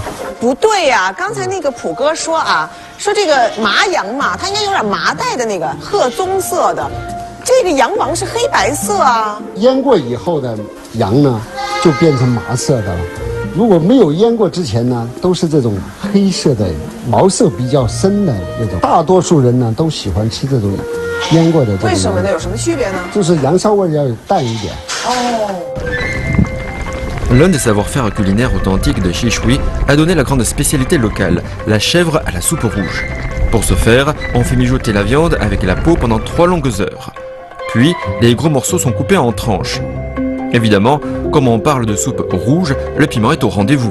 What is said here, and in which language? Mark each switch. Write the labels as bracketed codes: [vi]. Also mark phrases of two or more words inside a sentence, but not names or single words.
[zh] 不对呀、刚才那个普哥说啊，说这个麻羊嘛，它应该有点麻带的那个褐棕色的，这个羊王是黑白色啊。腌过以后的羊呢，就变成麻色的了。 如果没有腌过之前呢，都是这种黑色的，毛色比较深的那种。大多数人呢都喜欢吃这种腌过的这种。为什么呢？有什么区别呢？就是羊骚味要淡一点。哦。 [fr] L'un des savoir-faire culinaires authentiques de Xishui a donné la grande spécialité locale, la chèvre à la soupe rouge. Pour ce faire, on fait mijoter la viande avec la peau pendant 3 longues heures. Puis, les gros morceaux sont coupés en tranches. Évidemment, comme on parle de soupe rouge, le piment est au rendez-vous.